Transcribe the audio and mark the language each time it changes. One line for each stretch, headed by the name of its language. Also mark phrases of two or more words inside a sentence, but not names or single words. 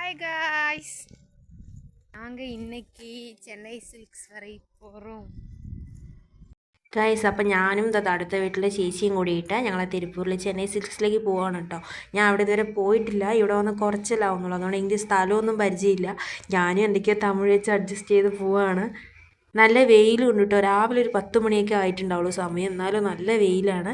English: Hi guys,
Tamil: நாங்கள் இன்னைக்கு சென்னை சில்க்ஸ் வரை போகிறோம்
Malayalam: ഗൈസ്. അപ്പം ഞാനും അടുത്ത വീട്ടിലെ ചേച്ചിയും കൂടിയിട്ട് ഞങ്ങൾ തിരുപ്പൂരിൽ ചെന്നൈ സിൽക്സിലേക്ക് പോവാണ് കേട്ടോ. ഞാൻ അവിടെ ഇതുവരെ പോയിട്ടില്ല, ഇവിടെ വന്ന് കുറച്ചല്ലാവുന്നുള്ളൂ, അതുകൊണ്ട് എനിക്ക് സ്ഥലമൊന്നും പരിചയമില്ല. ഞാനും എന്തൊക്കെയോ തമിഴ് വെച്ച് അഡ്ജസ്റ്റ് ചെയ്ത് പോവാണ്. നല്ല വെയിലും ഉണ്ട് കേട്ടോ, രാവിലെ ഒരു 10 മണിയൊക്കെ ആയിട്ടുണ്ടാവുള്ളൂ സമയം, എന്നാലും നല്ല വെയിലാണ്.